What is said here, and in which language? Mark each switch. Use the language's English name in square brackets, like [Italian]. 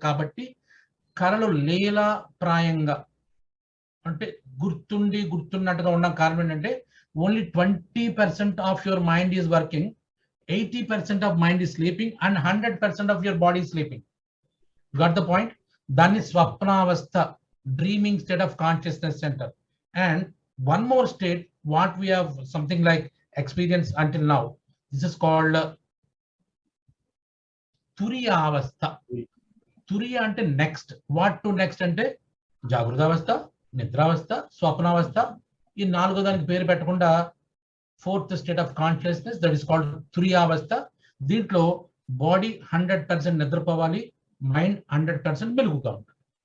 [Telugu] కాబట్టి కళలు లీలాప్రాయంగా, అంటే గుర్తున్నట్టుగా ఉన్న కారణం ఏంటంటే [English] Only 20% of your mind is working, 80% of mind is sleeping and 100% of your body sleeping. Got the point? [Telugu] దాన్ని స్వప్నావస్థ, [English] Dreaming state of consciousness centre. And one more state what we have something like experience until now, this is called తురియ అవస్థ. [Telugu] తురియ అంటే next, [English] what to next [Telugu] అంటే జాగృతావస్థ, నిద్రావస్థ, స్వప్నావస్థ. ఈ 4వ దానికి పేరు పెట్టకుండా [English] 4th state of consciousness, that is called తురియావస్థ. [Telugu] దీంట్లో body 100% నిద్రపోవాలి, మైండ్ 100% మెలుగుగా ఉంటుంది.